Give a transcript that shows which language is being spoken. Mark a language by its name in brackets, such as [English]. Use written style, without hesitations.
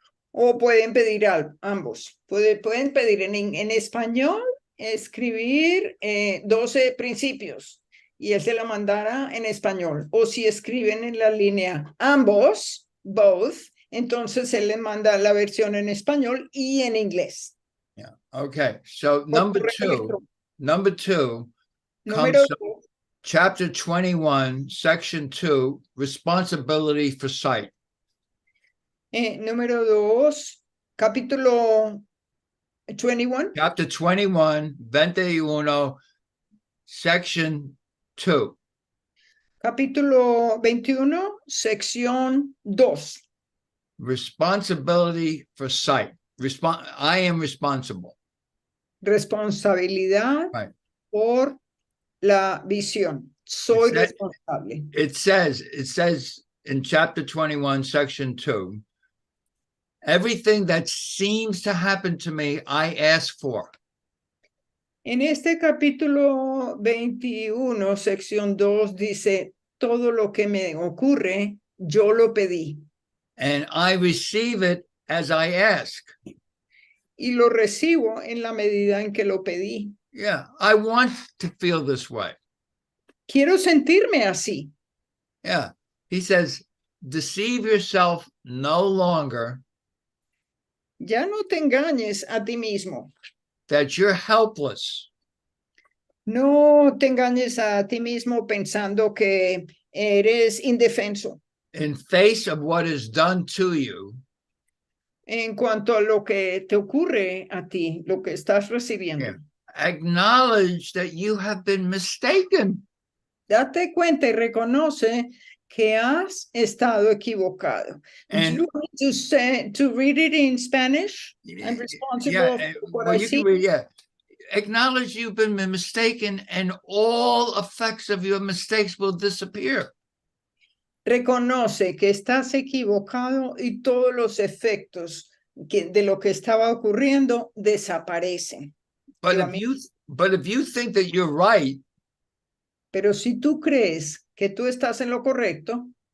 [Spanish] O pueden pedir ambos. Pueden pedir en español, escribir 12 principios y él se la mandará en español. O si escriben en la línea ambos, [English] both, [Spanish] entonces él le manda la versión en español y en inglés. [English] Yeah. Okay. So number two comes [Spanish] Número [English] from chapter 21, section 2, responsibility for sight. [Spanish] Número 2, capítulo 21. [English] Chapter 21, 21, section 2. [Spanish] Capítulo 21, sección 2. [English] Responsibility for sight. I am responsible. [Spanish] Responsabilidad por la visión. Soy responsable. [English] It says in chapter 21, section 2, everything that seems to happen to me, I ask for. [Spanish] En este capítulo 21, sección 2, dice, todo lo que me ocurre, yo lo pedí. [English] And I receive it as I ask. [Spanish] Y lo recibo en la medida en que lo pedí. [English] Yeah, I want to feel this way. [Spanish] Quiero sentirme así. [English] Yeah, he says, deceive yourself no longer. [Spanish] Ya no te engañes a ti mismo. [English] That you're helpless. [Spanish] No te engañes a ti mismo pensando que eres indefenso. [English] In face of what is done to you. [Spanish] En cuanto a lo que te ocurre a ti, lo que estás recibiendo. [English] Yeah. Acknowledge that you have been mistaken. [Spanish] Date cuenta y reconoce que has estado equivocado. [English] And you need to read it in Spanish. I'm responsible for what I see. Acknowledge you've been mistaken and all effects of your mistakes will disappear. [Spanish] Reconoce que estás equivocado y todos los efectos de lo que estaba ocurriendo desaparecen. [English] But if you think that you're right, [Spanish] pero si tú crees que tú estás en lo correcto,